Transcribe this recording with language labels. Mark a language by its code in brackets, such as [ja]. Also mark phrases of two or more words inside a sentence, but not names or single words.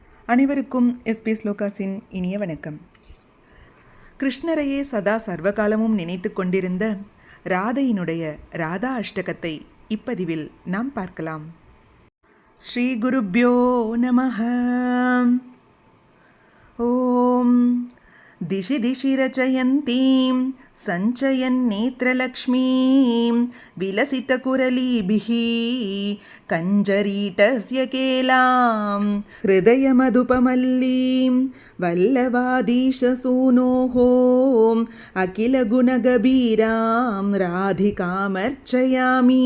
[ta] அனைவருக்கும் எஸ்பி ஸ்லோகாஸின் இனிய வணக்கம். கிருஷ்ணரையே சதா சர்வகாலமும் நினைத்து கொண்டிருந்த ராதையினுடைய ராதா அஷ்டகத்தை இப்பதிவில் நாம் பார்க்கலாம். [sa] श्री गुरुभ्यो नमः. ஓம் दिशि दिशि रचयन्तीं सञ्चयन्नेत्रलक्ष्मीं विलसितकुरलीभिः कञ्जरीटस्य केलां हृदयमधुपमल्लीं वल्लवाधीशसूनोः अखिलगुणगभीरां राधिकामर्चयामि.